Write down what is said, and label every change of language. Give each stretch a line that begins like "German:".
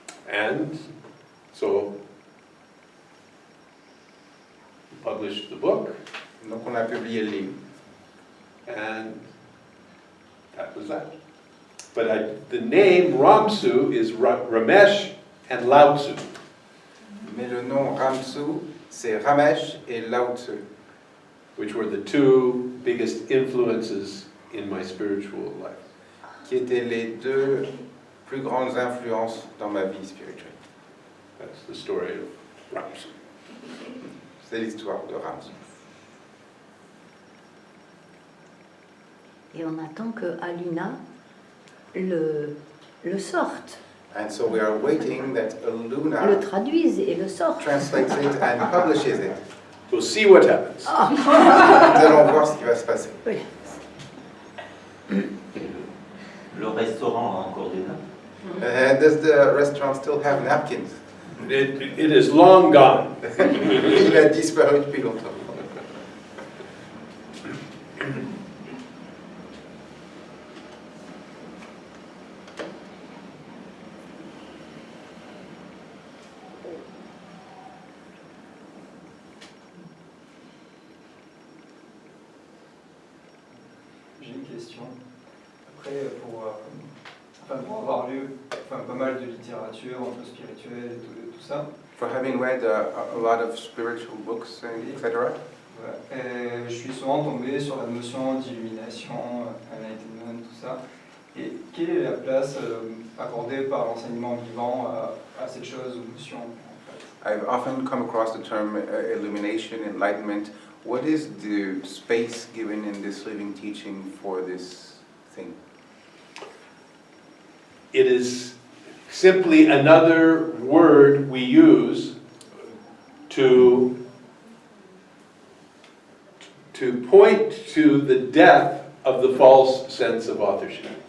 English: And so we published the book,
French: Donc on a publié le livre.
English: and that was that. But the name Ramsu is Ramesh and Lao Tzu.
French: Mais le nom Ramsu, c'est Ramesh et Lao Tzu,
English: Which were the two biggest influences in my spiritual life.
French: qui étaient les deux plus grandes influences dans ma vie spirituelle.
English: That's the story of Ramsu.
French: C'est l'histoire de Ramsu. Et on attend que Aluna le sorte,
English: And so we are waiting that
French: le Aluna traduise et le sorte.
English: translates it and publishes it. We'll see what happens.
French: Nous allons voir ce qui va se passer. Oui. Le restaurant a encore des nappes.
English: Does the restaurant still have napkins? It is long gone.
French: Il a disparu depuis longtemps. après pour avoir lu pas mal de littérature un peu spirituelle et tout ça.
English: For having read a lot of spiritual books, etc.
French: Et je suis souvent tombé sur la notion d'illumination, enlightenment, tout ça. Et quelle est la place accordée par l'enseignement vivant à cette chose ou notion en fait?
English: I've often come across the term illumination, enlightenment. What is the space given in this living teaching for this thing? It is simply another word we use to point to the death of the false sense of authorship.